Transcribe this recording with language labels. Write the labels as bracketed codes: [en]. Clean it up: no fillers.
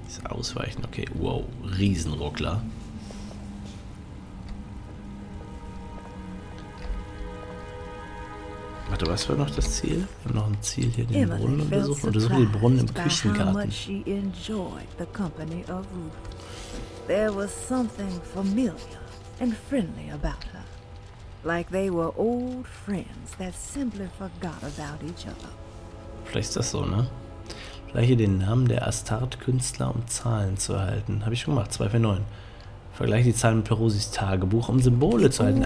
[de] Ausweichen, okay. Wow, Riesenruckler. Warte, was war noch das Ziel? Wir haben noch ein Ziel hier, den Brunnen untersuchen. Untersuchen den Brunnen im Küchengarten. [en] She enjoyed the company of Ruth. There was something familiar and friendly about her. Like they were old friends that simply forgot about each other. [de] Vielleicht ist das so, ne? Gleiche den Namen der Astart-Künstler, um Zahlen zu erhalten. Habe ich schon gemacht, 249. Vergleiche die Zahlen mit Perosis Tagebuch, um Symbole zu halten.